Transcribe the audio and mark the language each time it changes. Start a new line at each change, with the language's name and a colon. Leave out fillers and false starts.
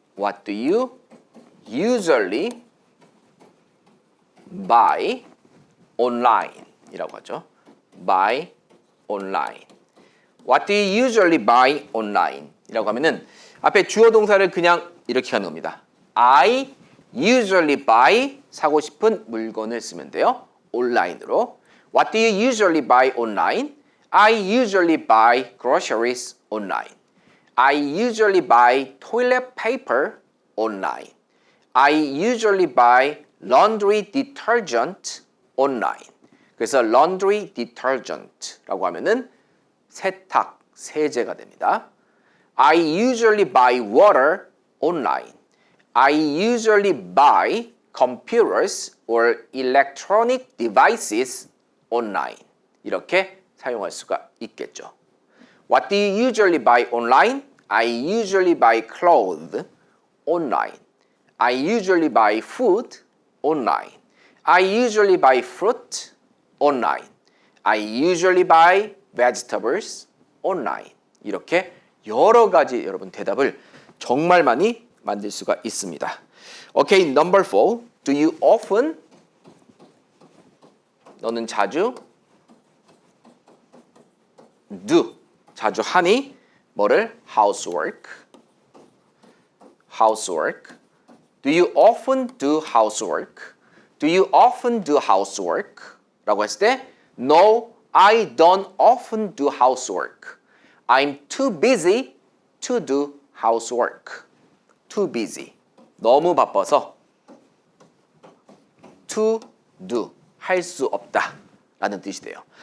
English: What do you usually buy online?
Korean: 이라고 하죠.
English: Buy online. What do you usually buy online?
Korean: 이라고 하면은 앞에 주어 동사를 그냥 이렇게 하는 겁니다.
English: I usually buy
Korean: 사고 싶은 물건을 쓰면 돼요. 온라인으로.
English: What do you usually buy online? I usually buy groceries online. I usually buy toilet paper online. I usually buy laundry detergent online.
Korean: 그래서 laundry detergent라고 하면은 세탁, 세제가 됩니다.
English: I usually buy water online. I usually buy computers or electronic devices online.
Korean: 이렇게 사용할 수가 있겠죠.
English: What do you usually buy online? I usually buy clothes online. I usually buy food online. I usually buy fruit online. I usually buy vegetables online.
Korean: 이렇게 여러 가지 여러분 대답을 정말 많이 만들 수가 있습니다.
English: Okay, number 4. Do you often?
Korean: 너는 자주? Do. 자주 하니? 뭐를? Housework.
English: housework? Do you often do housework? Do you often do housework?
Korean: 라고 했을 때
English: No, I don't often do housework. I'm too busy to do housework. Too busy.
Korean: 너무 바빠서
English: to do.
Korean: 할 수 없다. 라는 뜻이 돼요.